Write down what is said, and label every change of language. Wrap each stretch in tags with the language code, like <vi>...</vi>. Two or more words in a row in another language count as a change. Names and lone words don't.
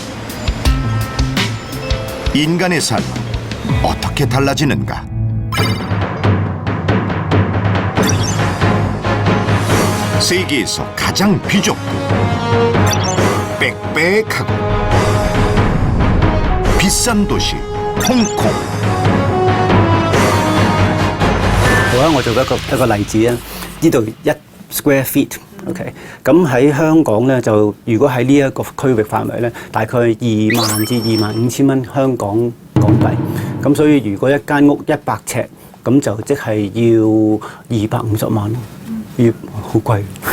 <ko>인간의 삶은 어떻게 달라지는가? 세계에서 가장 귀족고 빽빽하고 비싼 도시 홍콩.</ko> <yue>我做一個例子啊，呢度1</yue> <en>square feet。</en> <yue>OK， 咁喺香港咧，就如果喺呢一個區域範圍咧，大概2萬至25000蚊香港幣。咁所以如果一間屋100尺，咁就即係要250萬咯，要好貴。</yue>